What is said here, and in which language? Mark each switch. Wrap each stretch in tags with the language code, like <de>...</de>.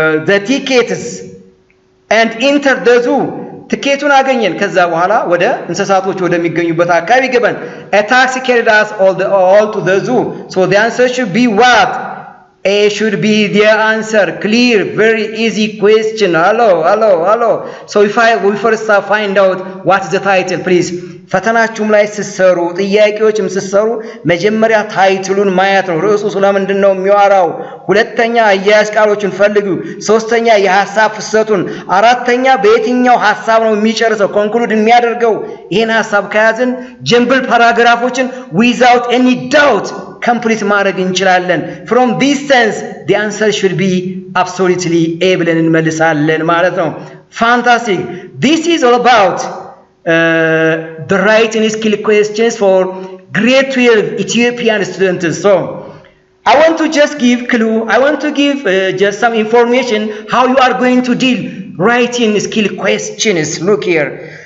<en>the tickets and entered the zoo</en> <am>ትኬቱን አገኘን ከዛ በኋላ ወደ እንስሳቶች ወደሚገኙበት አካባቢ ገባን</am> <en>a taxi carried us all to the zoo so the answer should be what A should be the answer clear very easy question hello so if we first find out what is the title please</en> <am>ፈተናችሁም ላይ ስትሰሩ ጥያቄዎችም ስትሰሩ መጀመሪያ ታይትሉን ማየት ነው። ርዕሱ ስለምንድን ነው የሚያወራው? ሁለተኛ አያያዝ ቃሎችን ፈልጉ። ሶስተኛ የሐሳብ ፍሰቱን፣ አራተኛ በየትኛው ሐሳብ ነው የሚጨርሰው ኮንክሉድ የሚያደርገው። ይህን ሐሳብ ከያዝን ጀምብል ፓራግራፎችን</am> <en>without any doubt complete</en> <am>ማድረግ እንችላለን።</am> <en>from this sense the answer should be absolutely a</en> <am>ብለን እንመልሳለን ማለት ነው። fantastic.</am> <en>This is all about the writing skill questions for grade 12 Ethiopian students. So I want to just give clue. I want to give just some information how you are going to deal writing skill questions. Look here.</en>